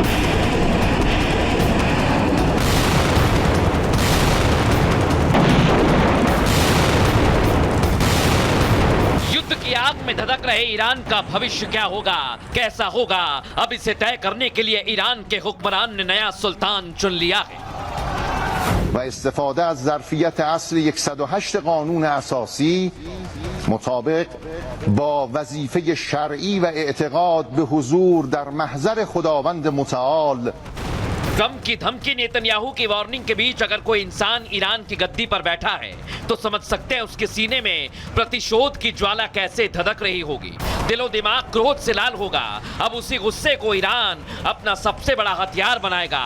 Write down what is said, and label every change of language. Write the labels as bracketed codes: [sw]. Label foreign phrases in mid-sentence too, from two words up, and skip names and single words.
[hi] युद्ध की आग में धधक रहे ईरान का भविष्य क्या होगा, कैसा होगा, अब इसे तय करने के लिए ईरान के हुक्मरान ने नया सुल्तान चुन लिया है। [fa] و استفاده از ظرفیت اصل 108 قانون اساسی مطابق با وظیفه شرعی و اعتقاد به حضور در محضر خداوند متعال [hi] ट्रंप की धमकी, नेतन्याहू की वार्निंग के बीच अगर कोई इंसान ईरान की गद्दी पर बैठा है तो समझ सकते हैं उसके सीने में प्रतिशोध की ज्वाला कैसे धधक रही होगी। दिलो दिमाग क्रोध से लाल होगा। अब उसी गुस्से को ईरान अपना सबसे बड़ा हथियार बनाएगा।